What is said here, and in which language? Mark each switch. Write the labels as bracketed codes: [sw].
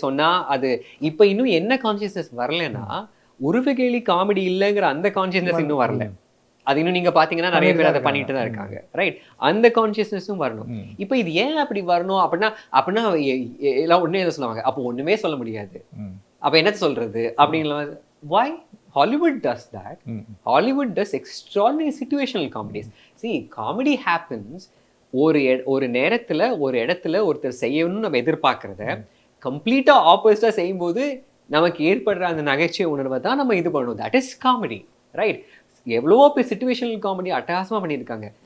[ta] சொன்னா அது இப்போ இன்னும் என்ன கான்சியஸ்னஸ் வரலன்னா, உருவகேலி காமெடி இல்லைங்கிற அந்த கான்சியஸ்னஸ் இன்னும் வரல. அது இன்னும் நீங்க பாத்தீங்கன்னா நிறைய பேர் அதை பண்ணிட்டு தான் இருக்காங்க, ரைட்? அந்த கான்சியஸ்னஸும் வரணும். இப்போ இது ஏன் அப்படி வரணும் அப்படின்னா எல்லாம் ஒண்ணே என்ன சொல்லுவாங்க, அப்போ ஒண்ணுமே சொல்ல முடியாது, அப்ப என்ன சொல்றது அப்படிங்கிற. [en] why Hollywood does that? Hollywood does extraordinary situational comedies. See, comedy happens [ta] ஒரு நேரத்துல ஒரு இடத்துல ஒருத்தர் செய்யணும்னு நம்ம எதிர்பார்க்கறத கம்ப்ளீட்டா ஆப்போசிட்டா செய்யும்போது நமக்கு ஏற்படுற அந்த நகைச்சுவை உணர்வை தான் நம்ம இது பண்ணணும். [en] that is comedy, [ta] right? எவ்வளவோ பேர் சிச்சுவேஷனல் காமெடி அட்டகாசமா பண்ணியிருக்காங்க.